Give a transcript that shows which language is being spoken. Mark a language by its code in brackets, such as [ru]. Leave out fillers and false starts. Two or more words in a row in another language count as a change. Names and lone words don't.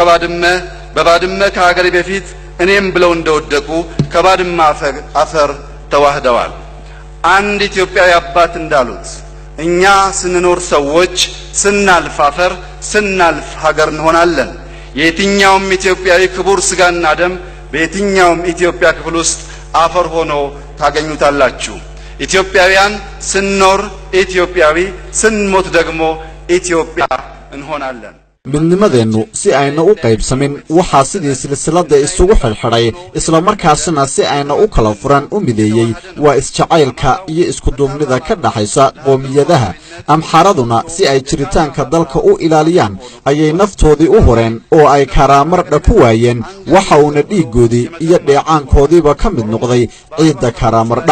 [am] በባድመ ከሀገሬ በፊት እኔም ብለው እንደወደቁ ከባድመ አፈር ተዋህደዋል። አንድ ኢትዮጵያዊ አባት እንዳሉት እኛ ስንኖር ሰዎች፣ ስናልፍ አፈር፣ ስናልፍ ሀገር እንሆናለን። የየትኛውም ኢትዮጵያዊ ክቡር ስጋና ደም በየትኛውም ኢትዮጵያ ክፍል ውስጥ አፈር ሆኖ ታገኙታላችሁ። ኢትዮጵያውያን ስንኖር ኢትዮጵያዊ፣ ስንሞት ደግሞ ኢትዮጵያ እንሆናለን። [so] midnimadeennu si ayna u qaybsamin waxaa sidii silsilada isugu xirxiray isla markaasna si ayna u kala furan u mideeyay waa isjacaylka iyo isku duubnida ka dhaxaysa qoomiyadaha. amxaraduna si ay jiritaanka dalka u ilaaliyaan ayay naftoodii u horeen oo ay karaamardha ku waayeen waxa uuna dhiigoodii iyo dheecaankoodiiba ka mid noqday ciidda karaamardha.